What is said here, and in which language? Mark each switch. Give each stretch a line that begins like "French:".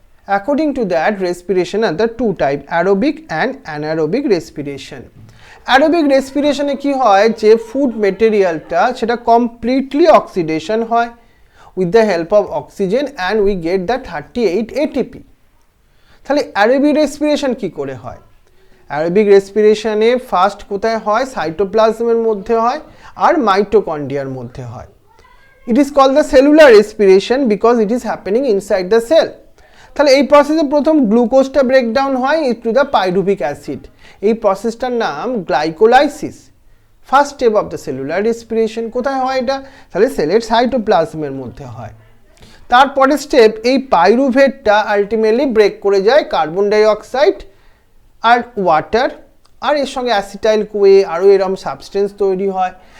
English: According to that respiration are the two type, aerobic and anaerobic respiration.
Bangla: Aerobic রেসপিরেশনে কি হয়, যে food মেটেরিয়ালটা সেটা completely oxidation হয়
English: with the help of oxygen and we get the 38 ATP.
Bangla: তাহলে aerobic respiration কি করে হয়? Aerobic রেসপিরেশনে first কোথায় হয়, সাইটোপ্লাজমের মধ্যে হয় আর মাইটোকন্ড্রিয়ার মধ্যে হয়।
English: It is called the cellular respiration because it is happening inside the cell.
Bangla: তাহলে এই প্রসেসে প্রথম গ্লুকোজটা ব্রেকডাউন হয়
English: To the pyruvic acid.
Bangla: এই প্রসেসটার নাম glycolysis.
English: First step of the cellular respiration.
Bangla: কোথায় হয় এটা? তাহলে সেলের সাইটোপ্লাজমের মধ্যে হয়। তারপরে স্টেপ, এই পাইরুভেটটা আলটিমেটলি ব্রেক করে যায় কার্বন ডাই অক্সাইড আর ওয়াটার, আর এর সঙ্গে অ্যাসিটাইল কোয়ে আরও এরকম সাবস্টেন্স তৈরি হয়।